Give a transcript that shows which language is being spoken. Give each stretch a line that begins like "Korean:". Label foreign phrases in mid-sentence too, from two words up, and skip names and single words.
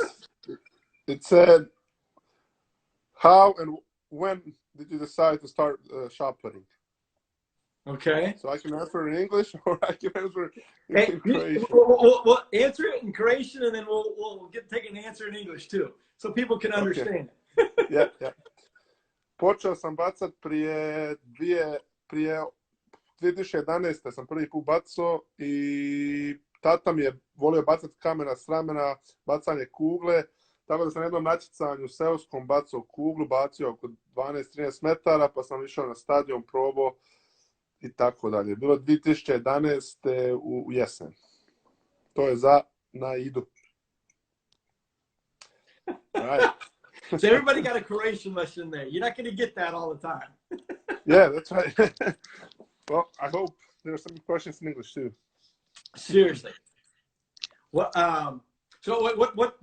English: It said, how and when did you decide to start shot putting? Okay. So I can answer in English or I can answer in Croatian. We'll answer it in Croatian and then we'll take an answer in English too. So people can understand. Yeah.
Croatian: Počeo sam bacat prije 2011. sam prvi put bacao i tata mi je volio bacati kamena s ramena, bacanje kugle. Tako da sam na jednom natjecanju seoskom bacao kuglu, bacio oko 12-13 metara, pa sam išao na stadion, probao i tako dalje. Bilo 2011. u jesen. To je na idu.
English: Right. So everybody got a Croatian lesson there. You're not going to get that all the time. Yeah, that's right. Well, I hope there are some questions in English too. Seriously. What? So what?